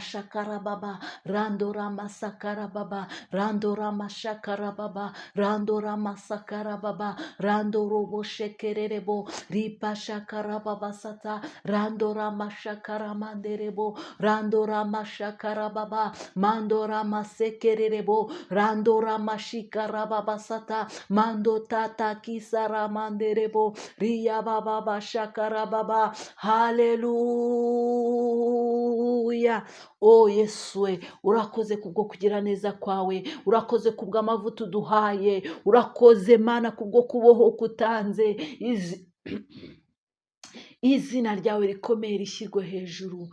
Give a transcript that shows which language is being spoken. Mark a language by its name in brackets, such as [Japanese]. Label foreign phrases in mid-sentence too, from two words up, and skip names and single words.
[Kinyarwanda] shakara baba, randora masakara baba, randora mashakara baba, randora masakara baba, randorobo shekerebo, ripa shakara baba sata, randora mashakara manderebo, randora mashakara baba, mandora masekerebo, randora mashikara baba sata, mando tata kisara manderebo, ria baba shakara baba. Hallelujah. Oh Yesu we, urakoze kubwo kugira neza kwawe, urakoze kubwo amavuta uduhaye, urakoze Mana kubwo kuboho kutanze. Izina ryawe rikomeye rishyirwe hejuru.